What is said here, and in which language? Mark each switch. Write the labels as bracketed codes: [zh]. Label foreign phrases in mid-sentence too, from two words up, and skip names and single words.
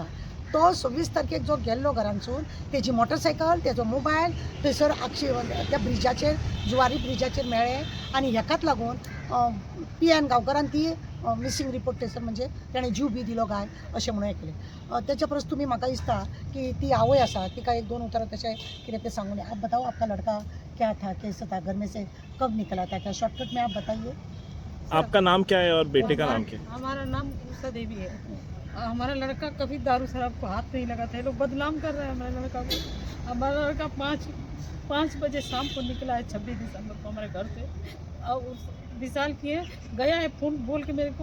[kok] तो 26 तारखेक जो गेल्लो घरांसून तेजी मोटरसायकल तेजो मोबायल थंयसर आक्षी त्या ब्रिजाचेर जुवारी ब्रिजाचेर मेळ्ळे आनी हेकाच लागून PN गांवकारान ती मिसींग रिपोर्ट थंयसर म्हणजे ताणें जीव बी दिलो काय अशें म्हणून ऐकलें. तेच्या परस तुमी म्हाका दिसता की ती आवय आसा तिका एक दोन उतरां तशें कितें तें सांगून [hi] आप बताओ आपका लड़का क्या था कैसा था घर में से कब निकला था क्या शॉर्टकट में आप बताइए. आपका नाम क्या है और बेटे का नाम क्या है? हमारा नाम उषा देवी है। हमारा लड़का कभी दारू शराब को हाथ नहीं लगाता है। लोग बदनाम कर रहे हैं हमारे लड़का को। हमारा लड़का पाँच बजे शाम को निकला है 26 दिसंबर को हमारे घर से और विशाल किए गया है फ़ोन बोल के मेरे को।